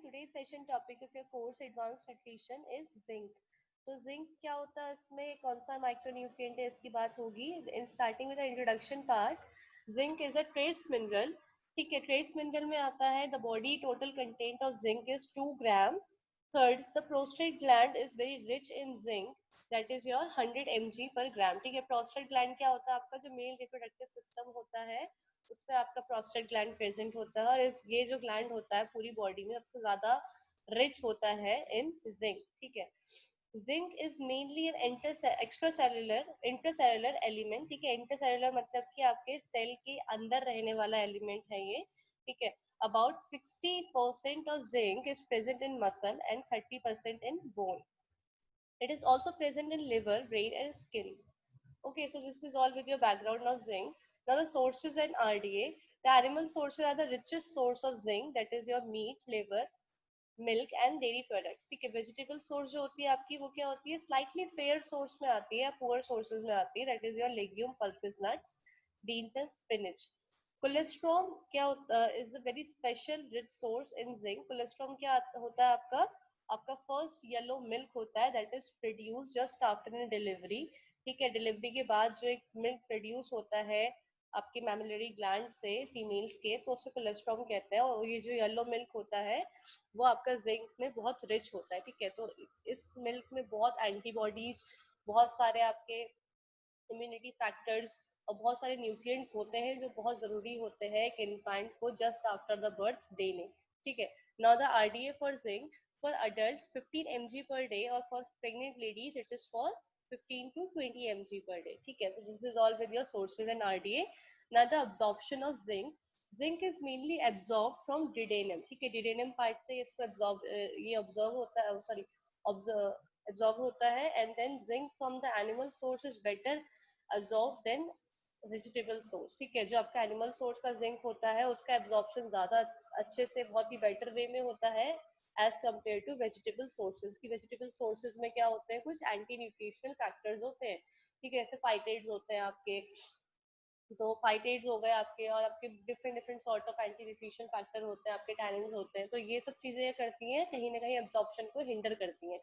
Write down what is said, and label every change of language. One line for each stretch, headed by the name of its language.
English: Today's session topic of your course Advanced Nutrition is zinc.
Hindi: तो zinc क्या होता है, इसमें कौन सा माइक्रोन्यूट्रिएंट है, इसकी बात होगी.
English: In starting with the introduction part, zinc is a trace mineral.
Hindi: ठीक है, ट्रेस मिनरल में आता है
English: The body total content of zinc is 2 gram. Third, the prostate gland is very rich in zinc, that is your 100 mg per gram.
Hindi: ठीक है, prostate gland क्या होता है, आपका जो मेल रिप्रोडक्टिव सिस्टम होता है उसमें आपका प्रोस्टेट ग्लैंड प्रेजेंट होता है, और ये जो ग्लैंड होता है पूरी बॉडी में सबसे ज्यादा रिच होता है इन जिंक.
English: ठीक है, zinc is mainly an intracellular element.
Hindi: ठीक है, इंट्रासेलुलर मतलब कि आपके सेल के अंदर रहने वाला एलिमेंट है ये.
English: ठीक है, about 60% of zinc is present in muscle and 30% in bone. It is also present in liver, brain and skin. Okay, so this is all with your background of zinc. Now the sources and RDA. The animal sources are the richest source of zinc, that is your meat, liver, milk and dairy products.
Hindi: ठीक है, vegetable source जो होती है आपकी वो क्या होती है, स्लाइटली फेयर सोर्स में आती है, पुअर सोर्सेज में आती है,
English: That is your legume, pulses, nuts, beans and spinach. Colostrum
Hindi: क्या होता है,
English: Is a very special rich source in zinc.
Hindi: Cholesterol क्या होता है आपका, आपका फर्स्ट येलो मिल्क होता है
English: That is produce just after delivery.
Hindi: ठीक है, डिलीवरी के बाद जो एक मिल्क प्रोड्यूस होता है आपके मैमिलरी ग्लैंड से फीमेल्स के, तो उसको कोलेस्ट्रॉल कहते हैं. और ये जो येलो मिल्क होता है वो आपका जिंक में बहुत रिच होता है. ठीक है, तो इस मिल्क में बहुत एंटीबॉडीज, बहुत सारे आपके इम्यूनिटी फैक्टर्स और बहुत सारे न्यूट्रिएंट्स होते हैं जो बहुत जरूरी होते हैं एक इन्फेंट को जस्ट आफ्टर द बर्थ देने.
English: ठीक है, now the RDA for zinc for adults 15 mg per day, और for pregnant ladies it is for 15 to 20 mg per day. ठीक है, so this is all with your sources and RDA. Now the absorption of zinc. Zinc is mainly absorbed from duodenum.
Hindi: ठीक है, duodenum part से इसको absorb ये absorb होता है, sorry, absorb होता है.
English: And then zinc from the animal source is better absorb than vegetable source.
Hindi: ठीक है, जो आपका एनिमल सोर्स का जिंक होता है उसका एब्जॉर्प्शन ज्यादा अच्छे से, बहुत ही बेटर वे में होता है
English: As compared to vegetable sources.
Hindi: की वेजिटेबल सोर्सेज में क्या होते हैं, कुछ एंटी न्यूट्रिशनल फैक्टर्स होते हैं. ठीक है, ऐसे फाइटेट्स होते हैं आपके, तो फाइटेट्स हो गए आपके, और आपके different different sort of anti nutrition factor होते हैं, आपके टैनिन्स होते हैं. तो ये सब चीजें करती हैं कहीं ना कहीं एब्जॉर्प्शन को हिंडर करती हैं.